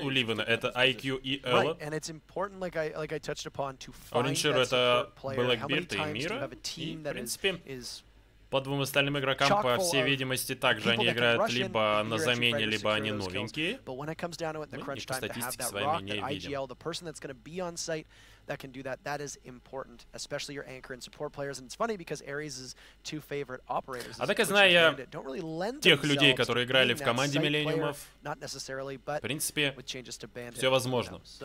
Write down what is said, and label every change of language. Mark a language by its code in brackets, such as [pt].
[ru] У Ливана это IQ и Элла. У Ренширо это Блэкбирд и Мира. И, в принципе, по двум остальным игрокам, по всей видимости, также они играют либо на замене, либо они новенькие. Ну, и по статистике своей не видим. [en] That can do that. That is important, especially your anchor and support players. And it's funny because ARES' two favorite operators. [ru] А так я знаю тех людей, которые играли в команде Millenium'ов. В принципе, все возможно.